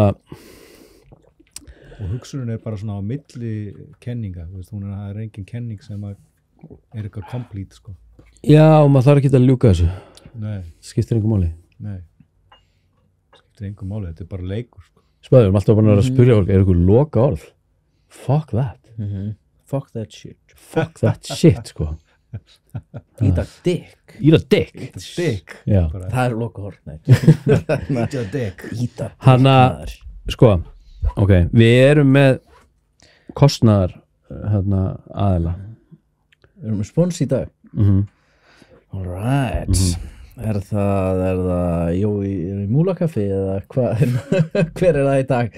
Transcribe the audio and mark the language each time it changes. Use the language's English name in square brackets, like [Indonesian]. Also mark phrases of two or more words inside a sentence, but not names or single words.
[Icelandic] hugsunin er bara svona á milli kenninga, þú veist, það er engin kenning sem er eitthvað complete, sko. Já, og maður þarf ekki að ljúka þessu. Nei. Skiptir engu máli. Nei. Skiptir engu máli, þetta er bara leikur, sko. Spæður, við erum alltaf bara að spyrja fólk, er eitthvað loka orð? [English] Fuck that. Fuck that shit. Fuck that shit, sko. Eat a dick. Eat a dick. Eat a dick. [Icelandic] Já. Það er loka orð, nei. [English] Eat a dick. Eat a dick. [Icelandic] Hanna, sko, ok, við erum með kostnaðar aðila. Við erum með spons í dag. Alright. Er það Jói í Múlakaffi eða hvað? Hver er það í dag?